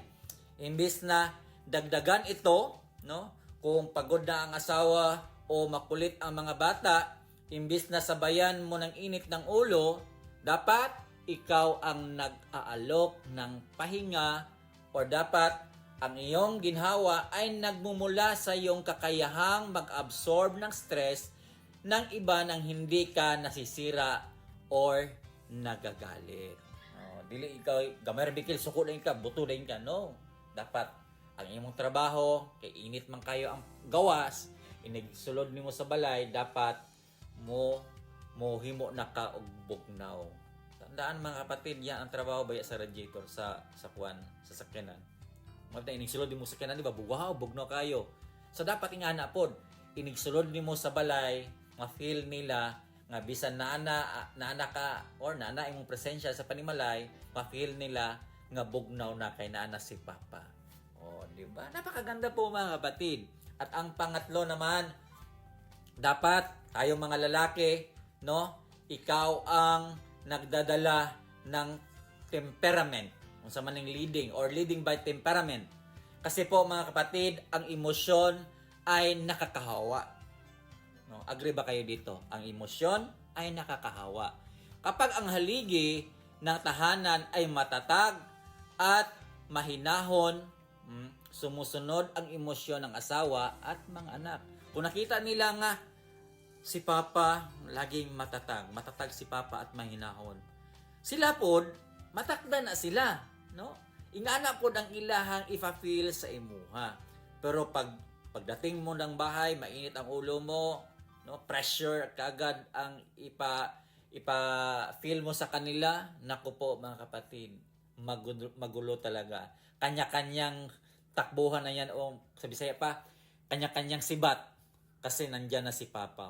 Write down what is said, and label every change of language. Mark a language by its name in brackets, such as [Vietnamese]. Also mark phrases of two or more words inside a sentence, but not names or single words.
[Filipino] Imbis na dagdagan ito, no, kung pagod na ang asawa o makulit ang mga bata, imbis na sabayan mo ng init ng ulo, dapat ikaw ang nag-aalok ng pahinga o dapat ang iyong ginhawa ay nagmumula sa iyong kakayahang mag-absorb ng stress ng iba nang hindi ka nasisira or nagagalit. [Cebuano] Dili ikaw, gamay bikil, suko lang ka, buto lang ka. No. Dapat ang iyong trabaho, kay init man kayo ang gawas, inigsulod nimo sa balay, dapat mo himo na ka og bugnaw. [Filipino] Tandaan mga kapatid, yan ang trabaho [Cebuano] baya sa radiator sa sakyanan. Magda inigsulod nimo sa sakyanan, di ba? Wow, bugnaw kayo. So dapat ingana pod, inigsulod nimo sa balay, ma-feel nila nga bisan naana ka or naana imong presensya sa panimalay, ma-feel nila nga bugnaw na kay naana si Papa. Oh, [Filipino] di ba? Napakaganda po mga kapatid. At ang pangatlo naman, dapat tayo mga lalaki, no, ikaw ang nagdadala ng temperament. Kung sa maning [English] leading or leading by temperament. [Filipino] Kasi po mga kapatid, ang emosyon ay nakakahawa. No, agree ba kayo dito? Ang emosyon ay nakakahawa. Kapag ang haligi ng tahanan ay matatag at mahinahon, sumusunod ang emosyon ng asawa at mga anak. [Cebuano] Kung nakita nila nga si Papa [Filipino] laging matatag si Papa at mahinahon, [Cebuano] sila pod matakda na sila, no? Ingana pod ang ilahang ifa-feel sa imuha. [Filipino] Pero pagdating mo ng bahay, mainit ang ulo mo, no? Pressure kagad ang ipa-feel mo sa kanila. Naku po mga kapatid, magulo talaga. Kanya-kanyang takbuhan na yan, o sa Bisaya pa, kanya-kanyang sibat kasi nandyan na si Papa.